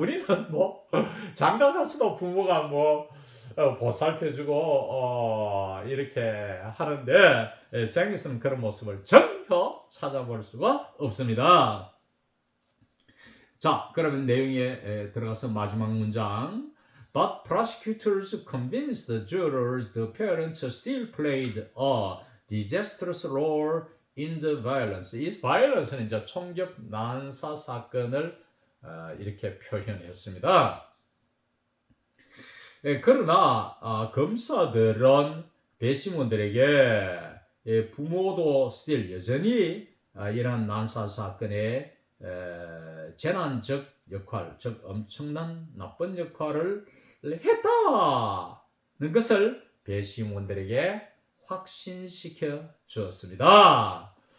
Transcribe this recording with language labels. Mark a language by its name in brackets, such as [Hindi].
[Korean] 우리는 장가 가서도 부모가 보살펴주고 이렇게 하는데 서양에서는 그런 모습을 전혀 찾아볼 수가 없습니다. 자, 그러면 내용에 들어가서 마지막 문장. [English] But prosecutors convinced the jurors the parents still played a disastrous role in the violence. [Korean] 이 violence는 이제 총격 난사 사건을 이렇게 표현했습니다. 그러나 검사들은 배심원들에게 부모도 still 여전히 이러한 난사 사건의 재난적 역할, 즉 엄청난 나쁜 역할을 했다는 것을 배심원들에게 확신시켜 주었습니다.